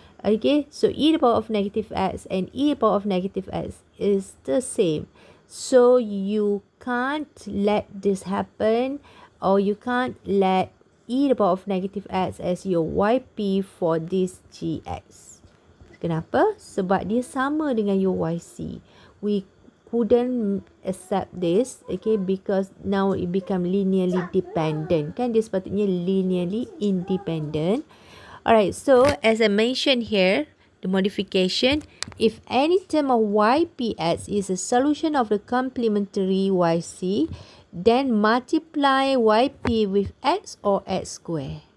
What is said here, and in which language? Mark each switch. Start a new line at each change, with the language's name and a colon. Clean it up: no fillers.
English: Okay, so e to the power of negative x and e to the power of negative x is the same. So you can't let this happen, or you can't let e to the power of negative x as your YP for this GX.
Malay: Kenapa? Sebab dia sama dengan your YC.
English: We couldn't accept this, okay, because now it become linearly dependent.
Malay: Kan dia sepatutnya
English: linearly independent. Alright, so as I mentioned here, the modification, if any term of YPX is a solution of the complementary YC, then multiply YP with X or X square.